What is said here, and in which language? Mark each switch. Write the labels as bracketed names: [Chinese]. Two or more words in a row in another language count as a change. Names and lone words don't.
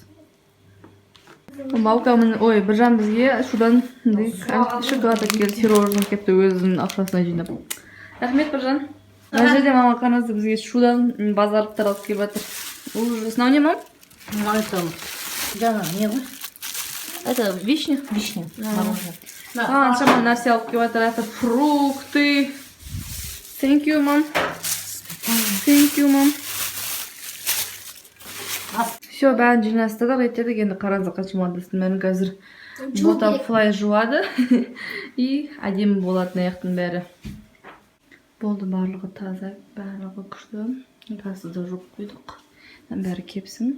[Kazakh] Балкамын, ой, Біржан бізге шудан шоколад әкелді, пирожный кепті өзінің ақшасына жинап. Рахмет, Біржан. Мына жерде мама қараңызды бізге шудан базарлықтар алып келіп жатыр. Ужас. Мынау не, мам? Это жаңа не ғой? [Russian] Это вишня? Вишня. [Kazakh] Аншама нәрсе алып келіп жатыр. [Russian] Это фрукты. [English] Thank you, мам. Thank you, мам. [Kazakh] Все, бәрін жинастырдық, еттедік. Енді қараңыздар қаншама ыдыстың бәрін қазір ботафлай жуады. И әдемі болатын аяқтың бәрі. Болды, барлығы таза, барлығы күшті. Қазір да жуып қойдық. Бәрі кепсін.